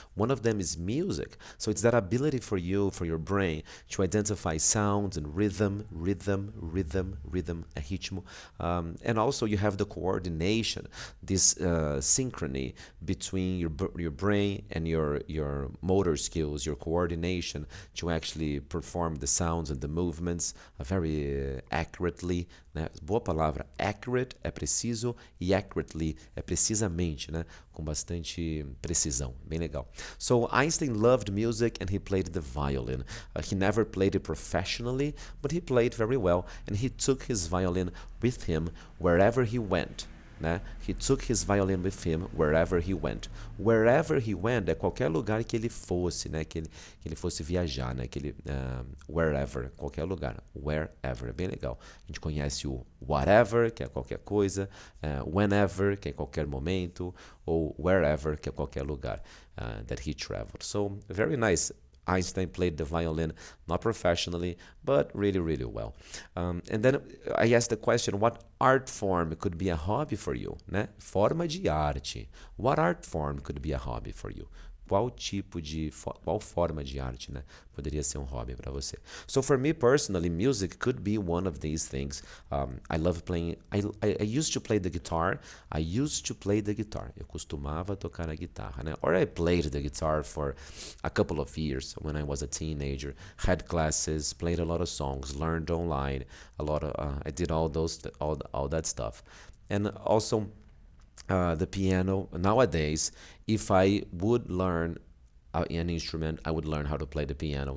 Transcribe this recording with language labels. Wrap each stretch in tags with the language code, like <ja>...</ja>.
<en>One of them is music. So it's that ability for you, for your brain, to identify sounds and rhythm, ritmo. And also you have the coordination, this synchrony between your brain and your motor skills, your coordination to actually perform the sounds and the movements very accurately, né?</en> <pt>Boa palavra, accurate é preciso e accurately é precisamente, né? Com bastante precisão, bem legal.</pt> <en>So Einstein loved music and he played the violin. He never played it professionally, but he played very well and he took his violin with him wherever he went. Né? He took his violin with him wherever he went.</en> <pt>Wherever he went é qualquer lugar que ele fosse, né? Que ele fosse viajar, né? Que ele, wherever, qualquer lugar. Wherever, é bem legal. A gente conhece o whatever, que é qualquer coisa, whenever, que é qualquer momento, ou wherever, que é qualquer lugar</pt> <en>that he traveled. So, very nice. Einstein played the violin, not professionally, but really, really well. And then I asked the question, what art form could be a hobby for you? Né?</en> <pt>Forma de arte.</pt> <en>What art form could be a hobby for you?</en> <pt>Qual forma de arte, né, poderia ser um hobby para você?</pt> <en>So for me personally, music could be one of these things. I love playing. I used to play the guitar.</en> <pt>Eu costumava tocar a guitarra, né?</pt> <en>Or I played the guitar for a couple of years when I was a teenager. Had classes, played a lot of songs, learned online a lot of. I did all that stuff, and also. The piano. Nowadays, if I would learn an instrument, I would learn how to play the piano.</en>